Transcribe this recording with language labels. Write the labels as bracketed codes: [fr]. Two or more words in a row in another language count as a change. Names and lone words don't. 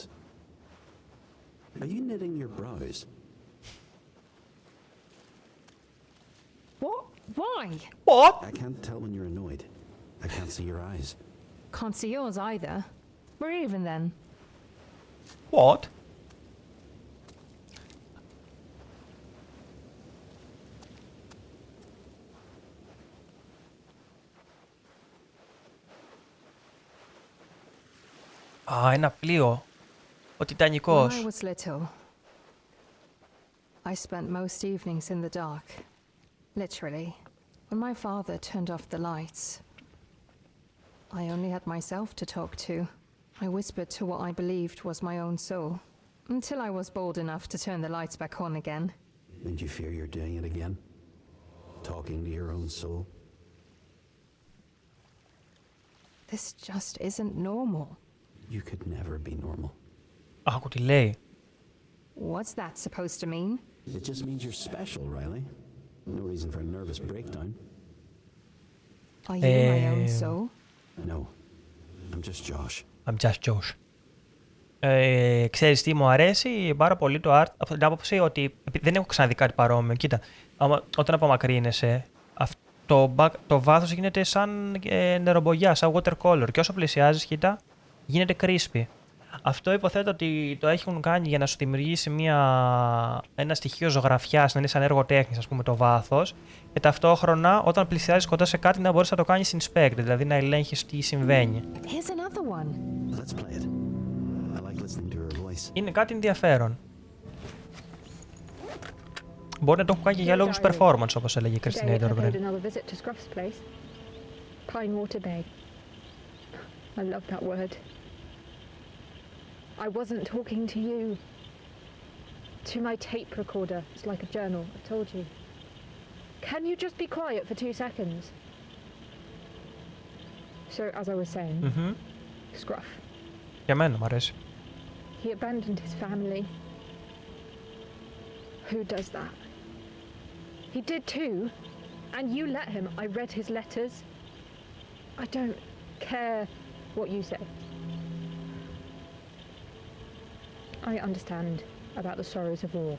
[en] Are you knitting your brows? What? Why? What? I can't tell when you're annoyed. I can't see your eyes. Can't see yours either. We're even then. What? [el] Α, ένα πλοίο. Ο Τιτανικός. [en] When I was little, I spent most evenings in the dark. Literally. When my father turned off the lights, I only had myself to talk to. I whispered to what I believed was my own soul, until I was bold enough to turn the lights back on again. And you fear you're doing it again? Talking to your own soul? This just isn't normal. You could never be normal. [el] Άκου τι λέει. [en] What's that supposed to mean? It just means you're special, Riley. No reason for a nervous breakdown. Are you my own soul? No, I'm just Josh. I'm just Josh. [el] Ξέρεις τι μου αρέσει πάρα πολύ το art, από την άποψη ότι δεν έχω ξαναδεί κάτι παρόμοιο. Κοίτα, όταν απομακρύνεσαι, το βάθος γίνεται σαν νερομπογιά, σαν watercolor και όσο πλησιάζεις, κοίτα, γίνεται crispy. Αυτό υποθέτω ότι το έχουν κάνει για να σου δημιουργήσει ένα στοιχείο ζωγραφιάς, να είναι σαν έργο τέχνης, ας πούμε, το βάθος, και ταυτόχρονα όταν πλησιάζεις κοντά σε κάτι να μπορείς να το κάνεις inspect, δηλαδή να ελέγχεις τι συμβαίνει. [en] Here's another one. Let's play it. I like listening to her voice. [el] Είναι κάτι ενδιαφέρον. Μπορεί να το έχουν κάνει και για λόγους performance, όπως έλεγε η Κριστίνα [en] Today I Έντορμπρεν. paid another visit to Scruff's place. Pine Water Bay. I love that word. I wasn't talking to you. To my tape recorder. It's like a journal, I told you. Can you just be quiet for 2 seconds? So, as I was saying, Scruff. [el] Για μένα μου αρέσει. [en] He abandoned his family. Who does that? He did too. And you let him. I read his letters. I don't care what you say. I understand about the sorrows of war.